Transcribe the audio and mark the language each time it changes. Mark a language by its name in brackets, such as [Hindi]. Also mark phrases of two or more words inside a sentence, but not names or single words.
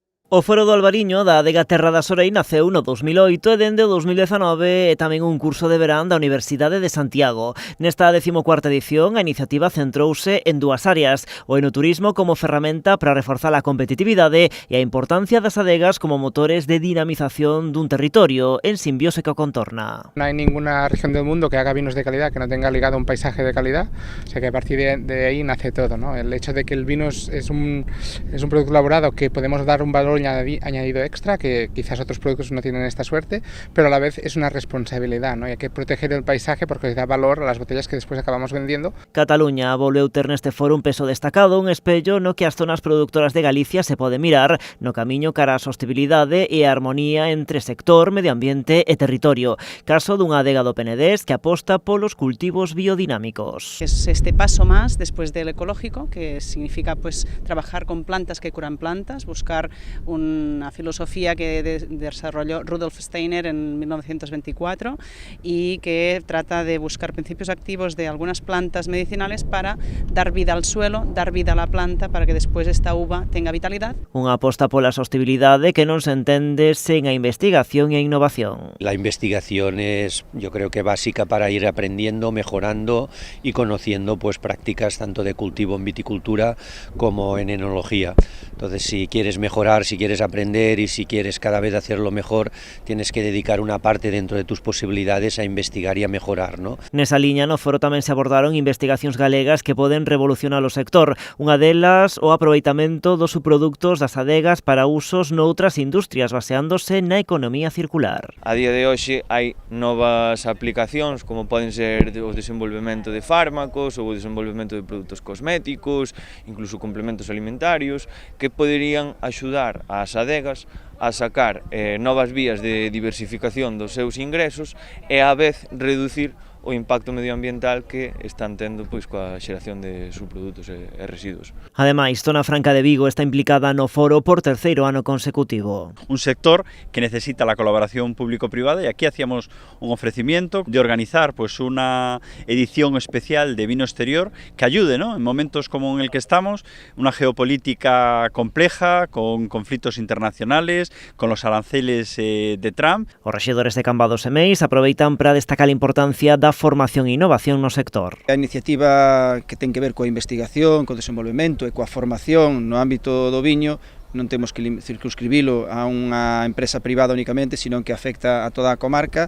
[Galician] O Foro do Albariño da Adega Terra da Sorei naceu no 2008 e dende o 2019 é tamén un curso de verán da Universidade de Santiago. Nesta 14ª edición, a iniciativa centrouse en dúas áreas: o enoturismo como ferramenta para reforzar a competitividade e a importancia das adegas como motores de dinamización dun territorio en simbiose co contorna. [Spanish] No hay ninguna región del mundo que haga vinos de calidad que no tenga ligado un paisaje de calidad, o sea que a partir de ahí nace todo, ¿no? El hecho de que el vino es un producto elaborado que podemos dar un valor añadido extra, que quizás otros productos no tienen esta suerte, pero a la vez es una responsabilidad, ¿no? Y hay que proteger el paisaje porque da valor a las botellas que después acabamos vendiendo. [Galician] Cataluña volveu ter neste foro un peso destacado, un espello no que as zonas productoras de Galicia se pode mirar no camiño cara á sostibilidade e a armonía entre sector, medio ambiente e territorio. Caso dunha adega do Penedés que aposta polos cultivos biodinámicos. [Spanish] Es este paso más después del ecológico, que significa pues trabajar con plantas que curan plantas, buscar una filosofía que desarrolló Rudolf Steiner en 1924 y que trata de buscar principios activos de algunas plantas medicinales para dar vida al suelo, dar vida a la planta para que después esta uva tenga vitalidad. [Galician] Unha aposta pola sostibilidade que non se entende sen a investigación e a innovación. [Spanish] La investigación es, yo creo que básica para ir aprendiendo, mejorando y conociendo pues prácticas tanto de cultivo en viticultura como en enología. Entonces, si quieres mejorar, si quieres aprender y si quieres cada vez hacerlo mejor, tienes que dedicar una parte dentro de tus posibilidades a investigar y a mejorar, ¿no? [Galician] Nesa liña no foro tamén se abordaron investigacións galegas que poden revolucionar o sector. Unha delas, o aproveitamento dos subproductos das adegas para usos noutras industrias, baseándose na economía circular. A día de hoxe hai novas aplicacións como poden ser o desenvolvemento de fármacos ou o desenvolvemento de produtos cosméticos, incluso complementos alimentarios, que poderían axudar ás adegas a sacar novas vías de diversificación dos seus ingresos e á vez reducir o impacto medioambiental que están tendo pois coa xeración de subprodutos e residuos. Ademais, Zona Franca de Vigo está implicada no foro por terceiro ano consecutivo. [Spanish] Un sector que necesita la colaboración público-privada y aquí hacíamos un ofrecimiento de organizar pues una edición especial de vino exterior que ayude, ¿no? En momentos como en el que estamos, una geopolítica compleja, con conflictos internacionales, con los aranceles de Trump. [Galician] Os rexedores de Cambados e Meis aproveitan para destacar a importancia da formación e innovación no sector. A iniciativa que ten que ver coa investigación, co desenvolvemento e coa formación no ámbito do viño non temos que circunscribilo a unha empresa privada únicamente, sino que afecta a toda a comarca.